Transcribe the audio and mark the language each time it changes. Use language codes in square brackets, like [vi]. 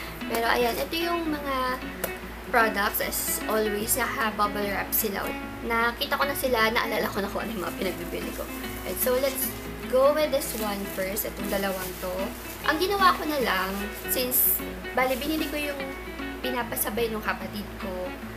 [tl] Pero ayan, ito yung mga products. As always, bubble wrap sila. Nakita ko na sila, naalala ko na kung ano yung mga pinagbibili ko. [en] Right, so, let's go with this one first. [tl] Itong dalawang to. Ang ginawa ko na lang, since, binili ko yung pinapasabay ng kapatid ko.